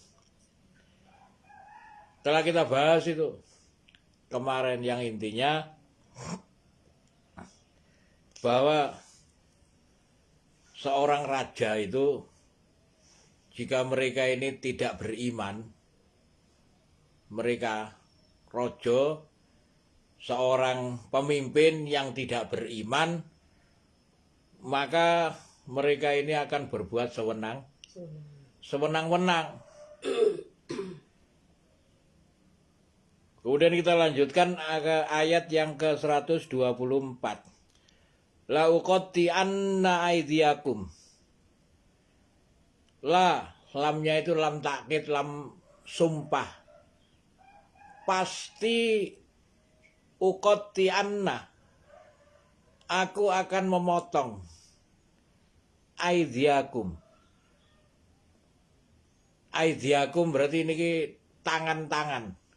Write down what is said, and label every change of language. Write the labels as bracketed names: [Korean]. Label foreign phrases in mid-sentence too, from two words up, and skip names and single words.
[Indonesian] Telah kita bahas itu kemarin, yang intinya bahwa seorang raja itu, jika mereka ini tidak beriman, mereka rojo, seorang pemimpin yang tidak beriman, maka mereka ini akan berbuat sewenang-wenang. Kemudian kita lanjutkan ke ayat yang ke-124. [Arabic] لأقطعنّ أيديكم. [Indonesian] La, lamnya itu [Arabic] لام توكيد, [Indonesian] lam sumpah. Pasti uqatti'anna, aku akan memotong aydiyakum. Aydiyakum berarti ini tangan-tangan.